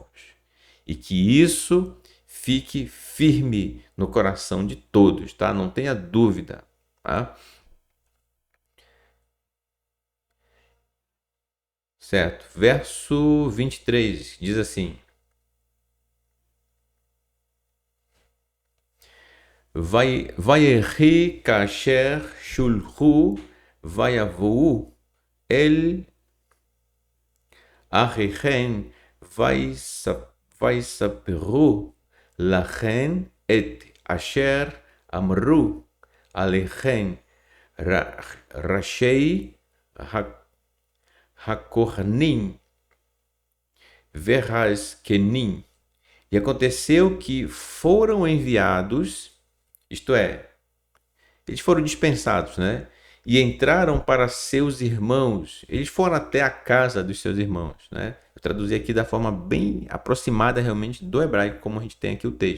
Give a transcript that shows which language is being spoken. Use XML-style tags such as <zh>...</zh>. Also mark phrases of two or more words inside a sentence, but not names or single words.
<pt>E que isso fique firme no coração de todos, tá? Não tenha dúvida, tá? Certo. Verso 23 diz assim:</pt> <he>ויהי כאשר שולחו ויבואו אל אחיכן ויספרו לכן את אשר אמרו אליכם ראשי הכוהנים והזקנים.</he> <pt>E aconteceu que foram enviados, isto é, eles foram dispensados, né? E entraram para seus irmãos. Eles foram até a casa dos seus irmãos, né? Eu traduzi aqui da forma bem aproximada realmente do hebraico, como a gente tem aqui o texto.</pt>